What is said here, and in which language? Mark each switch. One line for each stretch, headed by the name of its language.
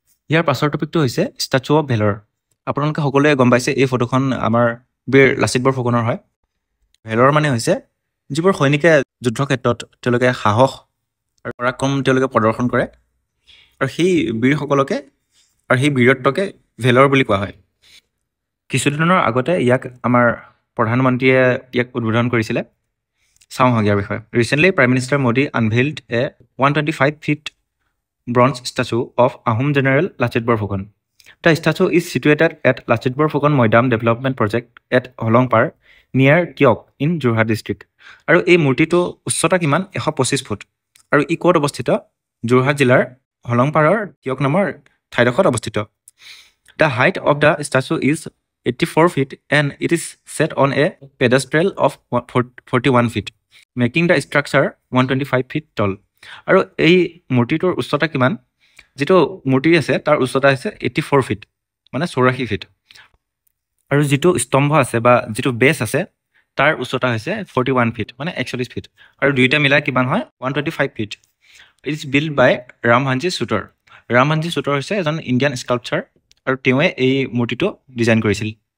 Assamese: ইয়াৰ পাছৰ টপিকটো হৈছে ষ্টাচু অফ ভেলৰ আপোনালোকে সকলোৱে গম পাইছে এই ফটোখন আমাৰ বীৰ লাচিত বৰফুকনৰ হয় ভেলৰ মানে হৈছে যিবোৰ সৈনিকে যুদ্ধ ক্ষেত্ৰত তেওঁলোকে সাহস আৰু পৰাক্ৰম তেওঁলোকে প্ৰদৰ্শন কৰে আৰু সেই বীৰসকলকে আৰু সেই বীৰত্বকে ভেলৰ বুলি কোৱা হয় কিছুদিনৰ আগতে ইয়াক আমাৰ প্ৰধানমন্ত্ৰীয়ে ইয়াক উদ্বোধন কৰিছিলে চাওঁ হওক ইয়াৰ বিষয়ে
English: Recently prime minister Modi unveiled a 125 feet bronze statue of Ahom General Lachit Borphukan. The statue is situated at Lachit Borphukan Moidam Development Project at Holongpar near Tiok in Jorhat district.
Assamese: আৰু এই মূৰ্তিটো উচ্চতা কিমান 125 ফুট আৰু ই ক'ত অৱস্থিত যোৰহাট জিলাৰ হলংপাৰৰ তিয়ক নামৰ ঠাইডোখৰত অৱস্থিত
English: The height of the statue is 84 feet and it is set on a pedestal of 41 feet, making the structure 125 feet tall.
Assamese: আৰু এই মূৰ্তিটোৰ উচ্চতা কিমান যিটো মূৰ্তি আছে তাৰ উচ্চতা হৈছে 84 ফিট মানে 84 ফিট আৰু যিটো স্তম্ভ আছে বা যিটো বেছ আছে তাৰ উচ্চতা হৈছে 41 ফিট মানে 41 ফিট আৰু দুইটা মিলাই কিমান হয় 125 ফিট
English: it is build by
Assamese: ৰামহাঞ্জি সুতৰ হৈছে এজন ইণ্ডিয়ান স্কাল্পচাৰ আৰু তেওঁৱে এই মূৰ্তিটো ডিজাইন কৰিছিল